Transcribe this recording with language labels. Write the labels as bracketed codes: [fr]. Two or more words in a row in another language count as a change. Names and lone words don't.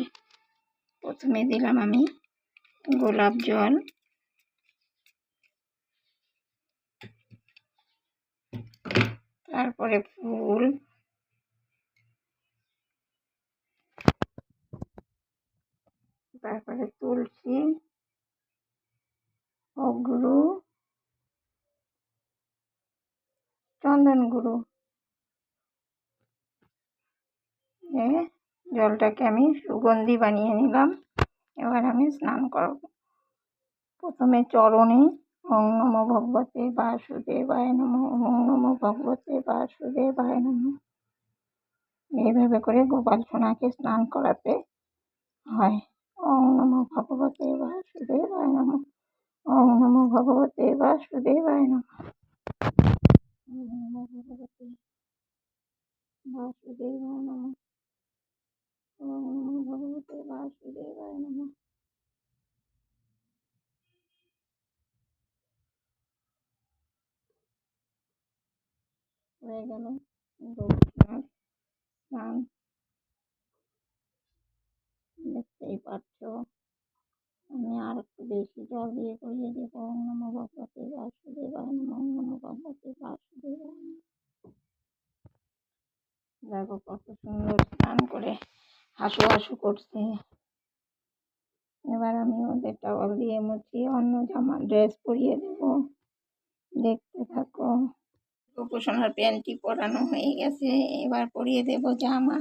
[bn] প্রথমে দিলাম আমি গোলাপ জল, তারপরে ফুল, তারপরে তুলসী, অগরু, চন্দন গুঁড়ো। জলটাকে আমি সুগন্ধি বানিয়ে নিলাম। এবার আমি স্নান করব। প্রথমে চরণে [sa] ওং নমো ভগবতে বাসুদেবায় নমঃ, ওং নমো ভগবতে বাসুদেবায় নমঃ। [bn] এইভাবে করে গোপাল সোনাকে স্নান করাতে হয়। [sa] ওং নমো ভগবতে বাসুদেবায় নমঃ, ওং নমো ভগবতে বাসুদেবায় নমঃ, ওং নমো ভগবতে বাসুদেবায় নমঃ, ওং নমো ভগবতে বাসুদেবায় নমঃ। [bn] হয়ে গেল গোপাল স্নান। দেখতেই পাচ্ছ আমি আর একটু বেশি জল দিয়ে করিয়ে দেব। [sa] ওং নমো ভগবতে বাসুদেবায় নমঃ, ওং নমো ভগবতে বাসুদেবায় নমঃ। [bn] দেখো কত সুন্দর স্নান করে হাসু হাসু করছে। এবার আমি ওদের টাওয়াল দিয়ে মুছিয়ে অন্য জামা ড্রেস পরিয়ে দেব। দেখতে থাকো। গপু সোনার প্যান্টটি পরানো হয়ে গেছে, এবার পরিয়ে দেব জামা।